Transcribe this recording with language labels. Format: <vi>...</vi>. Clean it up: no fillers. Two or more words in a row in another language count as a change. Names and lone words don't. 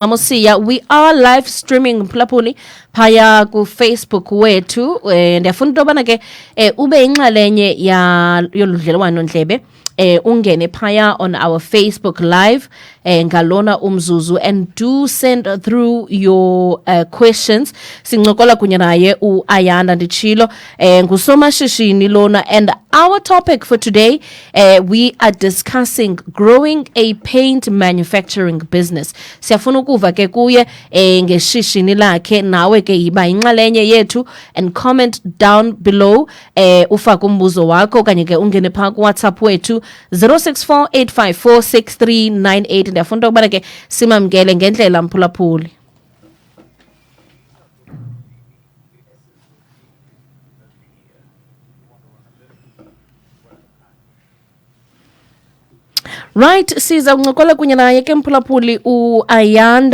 <en>Amosiya, we are live streaming Mphulaphuli</en> <xh>phaya ku Facebook wethu. Ndiyafuna into yobana ke ube inxalenye yoludlelwano ndlebe. Ungene phaya</xh> <en>on our Facebook live</en> <xh>ngalona umzuzu,</xh> <en>and do send through your questions.</en> <xh>Sincokola kunye naye uAyanda Ndichilo ngusomashishini lona,</xh> <en>and our topic for today, we are discussing growing a paint manufacturing business.</en> <xh>Siyafuna ukuva ke kuye ngeshishini lakhe, nawe ke yiba inxalenye yethu,</xh> <en>and comment down below</en> <xh>ufaka umbuzo wakho okanye ke ungene phaa ku WhatsApp wethu 0648546398. Ndiyafuna ukubana ke simamkele ngendlela Mphulaphuli. Right, siza uncokola kunye naye ke Mphulaphuli uAyanda.</xh>